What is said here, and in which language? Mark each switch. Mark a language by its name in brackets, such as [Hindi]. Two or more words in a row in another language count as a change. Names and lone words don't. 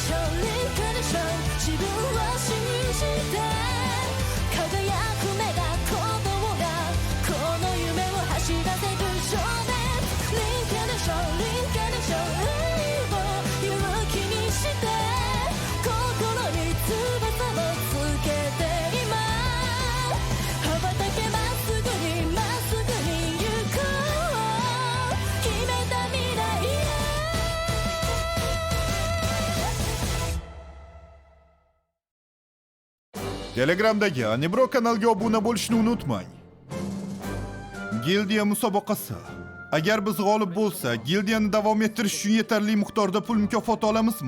[Japanese] ションリンカネーション自分を信じて輝く目が鼓動がこの夢を走らせる少年リンカネーションリンカネーション愛を勇気にして心に翼をつけて今羽ばたけまっすぐにまっすぐに行こう決めた未来へ [Uzbek] Telegramdagi Anibro kanaliga obuna bo'lishni unutmang. Gildiya musobaqasi. Agar biz g'olib bo'lsak, gildiyani davom ettirish uchun yetarli miqdorda pul mukofoti olamizmi?